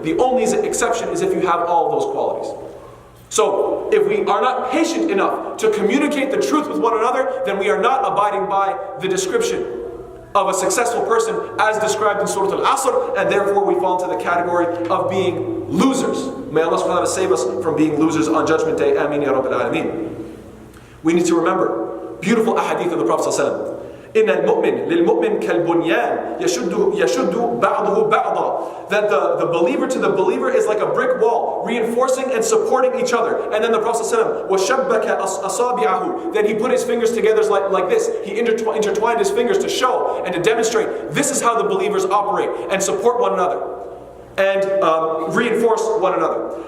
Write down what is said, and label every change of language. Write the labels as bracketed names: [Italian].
[English] The only exception is if you have all those qualities. So, if we are not patient enough to communicate the truth with one another, then we are not abiding by the description of a successful person as described in Surah Al-Asr, and therefore we fall into the category of being losers. May Allah subhanahu wa ta'ala save us from being losers on Judgment Day. Ameen ya Rabbil Alameen. We need to remember beautiful ahadith of the Prophet sallallahu alaihi wasallam. [Arabic] إن المؤمن للمؤمن كالبنيان يشد بعضه بعضا. [English] That the believer to the believer is like a brick wall, reinforcing and supporting each other. And then the Prophet ﷺ [Arabic] وَشَبَّكَ أَصَابِعَهُ. [English] Then he put his fingers together like this. He intertwined his fingers to show and to demonstrate this is how the believers operate and support one another and reinforce one another.